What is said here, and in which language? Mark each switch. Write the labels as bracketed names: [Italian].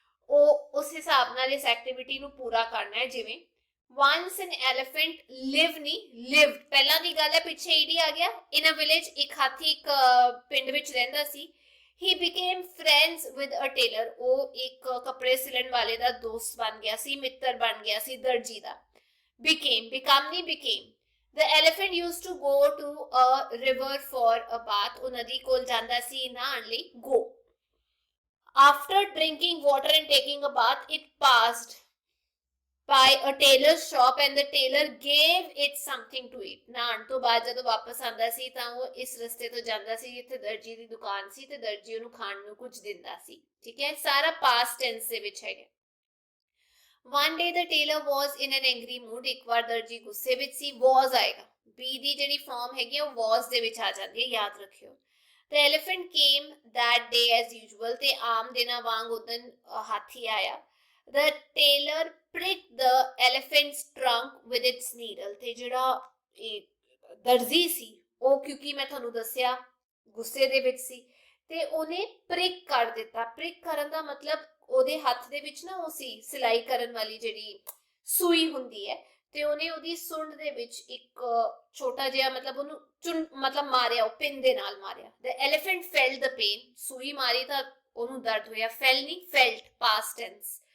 [Punjabi] ਉਹ ਉਸ ਹਿਸਾਬ ਨਾਲ ਇਸ ਐਕਟੀਵਿਟੀ ਨੂੰ ਪੂਰਾ ਕਰਨਾ ਹੈ। ਜਿਵੇਂ [English] once an elephant live [Punjabi] ਨਹੀਂ lived, ਪਹਿਲਾਂ ਦੀ ਗੱਲ ਹੈ, ਪਿੱਛੇ ਈਡੀ ਆ ਗਿਆ। [English] in a village, [Punjabi] ਇੱਕ ਹਾਥੀ ਇੱਕ ਪਿੰਡ ਵਿੱਚ ਰਹਿੰਦਾ ਸੀ। [English] he became friends with a tailor, [Punjabi] ਉਹ ਇੱਕ ਕੱਪੜੇ ਸਿਲਣ ਵਾਲੇ ਦਾ ਦੋਸਤ ਬਣ ਗਿਆ ਸੀ, ਮਿੱਤਰ ਬਣ ਗਿਆ ਸੀ, ਦਰਜੀ ਦਾ। [English] became, become ਨਹੀਂ became। the elephant used to go to a river for a bath, [Punjabi] ਉਹ ਨਦੀ ਕੋਲ ਜਾਂਦਾ ਸੀ ਨਹਾਉਣ ਲਈ, [English] go। after drinking water and taking a bath, it passed by a tailor's shop and the tailor gave it something to eat। [Punjabi] ਨਹਾਉਣ ਤੋਂ ਬਾਅਦ ਜਦੋਂ ਵਾਪਸ ਆਉਂਦਾ ਸੀ ਤਾਂ ਉਹ ਇਸ ਰਸਤੇ ਤੋਂ ਜਾਂਦਾ ਸੀ ਜਿੱਥੇ ਦਰਜੀ ਦੀ ਦੁਕਾਨ ਸੀ ਤੇ ਦਰਜੀ ਉਹਨੂੰ ਖਾਣ ਨੂੰ ਕੁਝ ਦਿੰਦਾ ਸੀ, ਠੀਕ ਹੈ। ਸਾਰਾ ਪਾਸਟ ਟੈਂਸ ਦੇ ਵਿੱਚ ਹੈਗਾ। [English] one day the tailor was in an angry mood, [Punjabi] ਇੱਕ ਵਾਰ ਦਰਜੀ ਗੁੱਸੇ ਵਿੱਚ ਸੀ, [English] was ਆਏਗਾ। [Punjabi] be ਦੀ ਜਿਹੜੀ ਫਾਰਮ ਹੈਗੀ ਉਹ was ਦੇ ਵਿੱਚ ਆ ਜਾਂਦੀ ਹੈ, ਯਾਦ ਰੱਖਿਓ। [English] the elephant came that day as usual, [Punjabi] ਤੇ ਆਮ ਦਿਨਾਂ ਵਾਂਗ ਉਦਨ ਹਾਥੀ ਆਇਆ। [English] the tailor pricked the elephant's trunk with its needle, [Punjabi] ਤੇ ਜਿਹੜਾ ਦਰਜੀ ਸੀ ਉਹ, ਕਿਉਂਕਿ ਮੈਂ ਤੁਹਾਨੂੰ ਦੱਸਿਆ ਗੁੱਸੇ ਦੇ ਵਿੱਚ ਸੀ, ਤੇ ਉਹਨੇ ਪ੍ਰਿਕ ਕਰ ਦਿੱਤਾ। ਪ੍ਰਿਕ ਕਰਨ ਦਾ ਮਤਲਬ ਉਹਦੇ ਹੱਥ ਦੇ ਵਿੱਚ ਨਾ ਉਹ ਸੀ ਸਿਲਾਈ ਕਰਨ ਵਾਲੀ ਜਿਹੜੀ ਸੂਈ ਹੁੰਦੀ ਹੈ, ਤੇ ਉਹਨੇ ਉਹਦੀ ਸੁੰਡ ਦੇ ਵਿੱਚ ਇੱਕ ਛੋਟਾ ਜਿਹਾ ਮਤਲਬ ਉਹਨੂੰ ਮਤਲਬ ਮਾਰਿਆ, ਉਹ ਪਿੰਨ ਦੇ ਨਾਲ ਮਾਰਿਆ। [English] the elephant felt the pain, [Punjabi] ਸੂਈ ਮਾਰੀ ਤਾਂ ਉਹਨੂੰ ਦਰਦ ਹੋਇਆ, fell ਨਹੀਂ felt, past tense।